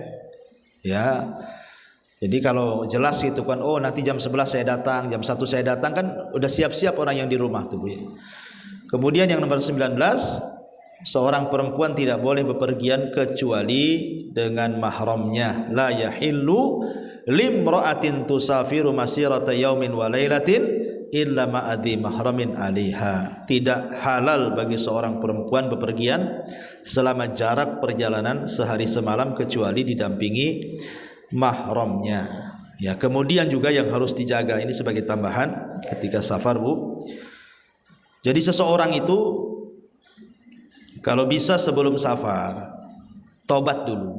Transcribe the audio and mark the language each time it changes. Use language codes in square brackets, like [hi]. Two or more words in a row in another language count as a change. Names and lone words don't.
[id] Ya, jadi kalau jelas gitu kan, oh nanti jam 11 saya datang, jam 1 saya datang, kan udah siap-siap orang yang di rumah tuh, Bu ya. Kemudian yang nomor 19, seorang perempuan tidak boleh bepergian kecuali dengan mahramnya. [ar] لا يحل لامرأة تسافر مسيرة يوم وليلة إلا مع ذي محرم عليها. [id] Tidak halal bagi seorang perempuan bepergian selama jarak perjalanan sehari semalam kecuali didampingi mahramnya. Ya, kemudian juga yang harus dijaga ini sebagai tambahan ketika safar, Bu. Jadi seseorang itu kalau bisa sebelum safar tobat dulu.